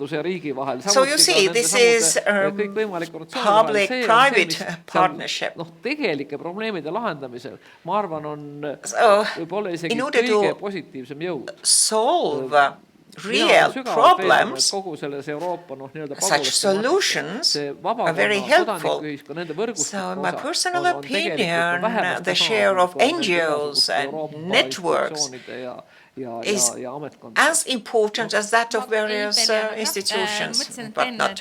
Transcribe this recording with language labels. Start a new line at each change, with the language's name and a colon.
English: So you see, this is a public-private partnership.
Estonian: Tegelike probleemide lahendamisel, ma arvan, on võib-olla isegi kõige positiivsem jõud.
English: Solve real problems, such solutions are very helpful. So in my personal opinion, the share of NGOs and networks is as important as that of various institutions, but not.